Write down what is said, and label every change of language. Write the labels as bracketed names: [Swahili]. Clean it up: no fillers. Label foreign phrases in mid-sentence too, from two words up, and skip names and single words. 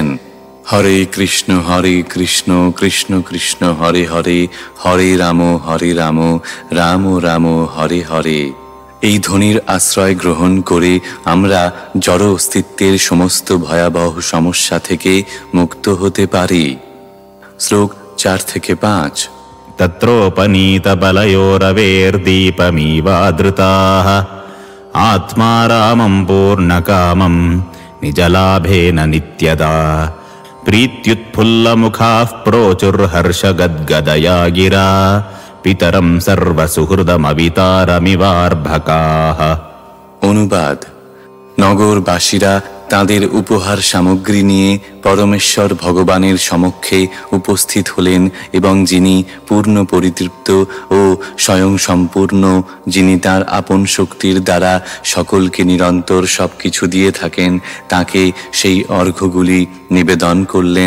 [Bangla] হরে কৃষ্ণ কৃষ্ণ কৃষ্ণ হরে হরে, হরে রাম রাম রাম হরে হরে। এই ধ্বনির আশ্রয় গ্রহণ করে আমরা জড় অস্তিত্বের সমস্ত ভয়াবহ সমস্যা থেকে মুক্ত হতে পারি। শ্লোক 4 থেকে 5। [Sanskrit] तत्रोपनीतबलयोरवेर्दीपमीवादृताः आत्मा रामं पूर्णकामं निजलाभेन नित्यदा प्रीत्युत्फुल्लमुखाः प्रोचुर्हर्षगद्गदया गिरा पितरं सर्वसुहृदमवितारमिवार्भकाः। [Bangla] অনুবাদ: নগরবাসীরা তাদের উপহার সামগ্রী নিয়ে পরমেশ্বর ভগবানের সমক্ষে উপস্থিত হলেন এবং যিনি পূর্ণ পরিতৃপ্ত ও স্বয়ং সম্পূর্ণ, যিনি তার আপন শক্তির দ্বারা সকলকে নিরন্তর সবকিছু দিয়ে থাকেন, তাকে সেই অর্ঘ্যগুলি নিবেদন করলেন।